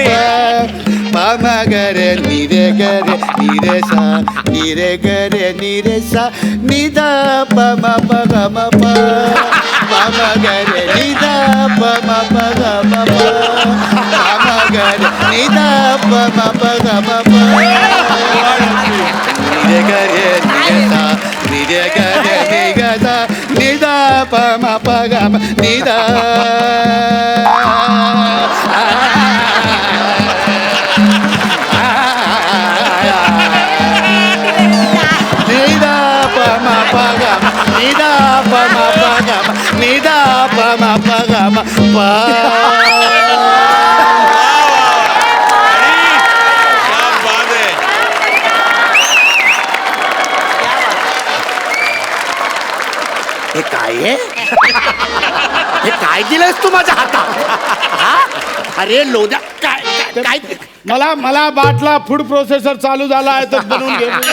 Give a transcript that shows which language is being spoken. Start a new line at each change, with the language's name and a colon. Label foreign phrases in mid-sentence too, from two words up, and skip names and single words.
Hindi: पाम गरे निरे गरे निरे सा निरे गरे निरे सा निदा पम पग म प पाम गरे निदा पम पग म प पाम गरे निदा पम पग म प निरे गरे निरे सा निरे गरे निगा सा निदा पम पग म निदा. Nida pama pagama, nida pama pagama, nida pama pagama pa. क्या बात है.
Marathi: हे काय आहे? हे काय दिलंयस तू माझ्या हातात? हा? अरे लोद्या काय काय मला मला बाटला
English: food processor
Marathi: चालू झाला आहे तर बनवून घे.